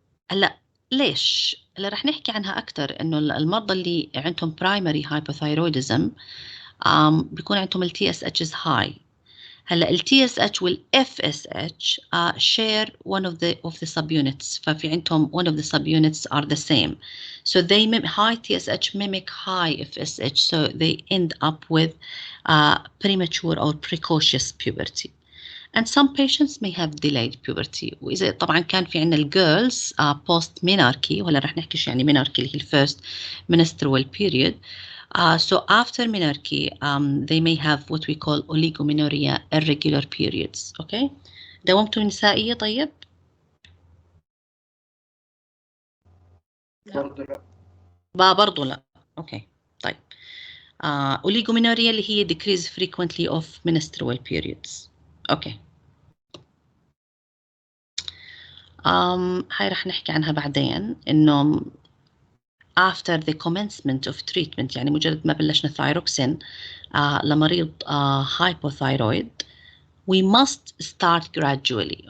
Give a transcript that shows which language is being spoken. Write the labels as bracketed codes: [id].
[ar] هلا ليش؟ هلا رح نحكي عنها أكتر. إنه المرضى اللي عندهم primary hypothyroidism بيكون عندهم ال [en] TSH is high. [ar] هلا ال [en] TSH وال FSH share one of the subunits. [ar] ففي عندهم [en] one of the subunits are the same. So they high TSH mimic high FSH, so they end up with premature or precocious puberty. And some patients may have delayed puberty. [ar] وإذا طبعا كان في عندنا الجيرلز post menarche, ولا رح نحكي شو يعني menarche اللي هي [en] first menstrual period. So after menarche, they may have what we call oligomenorrhea irregular periods. Okay. [ar] دوامته نسائية طيب؟ برضه لا. اوكي طيب. [en] Oligomenorrhea [ar] اللي هي [en] decrease frequently of menstrual periods. [ar] اوكي. هاي رح نحكي عنها بعدين انه [en] after the commencement of treatment [ar] يعني مجرد ما بلشنا ثايروكسين لمريض hypothyroid [en] we must start gradually.